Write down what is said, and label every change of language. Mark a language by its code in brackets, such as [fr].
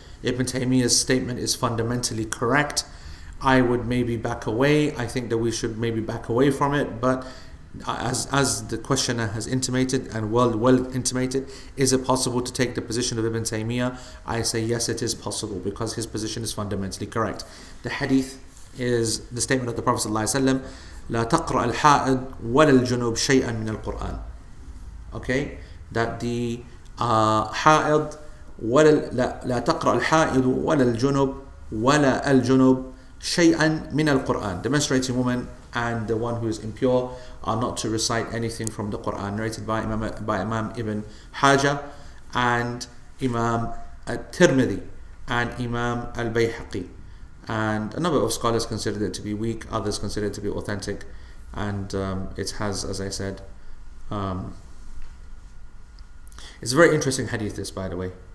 [en] Ibn Taymiyyah's statement is fundamentally correct. I would maybe back away. I think that we should maybe back away from it, but as the questioner has intimated and well intimated, is it possible to take the position of Ibn Taymiyyah? I say yes, it is possible, because his position is fundamentally correct. The hadith is the statement of the Prophet ﷺ, [ar] لا تقرأ الحائض ولا الجنوب شيئا من القرآن. [en] Okay, that the [ar] حائض لا تقرأ الحائض ولا الجنوب ولا الجنوب شيئا من القرآن. [en] The menstruating woman and the one who is impure are not to recite anything from the Quran. Narrated by Imam Ibn Hajar and Imam At-Tirmidhi and Imam Al-Bayhaqi. And a number of scholars considered it to be weak, others considered it to be authentic, and it has, as I said, it's a very interesting hadith, this, by the way.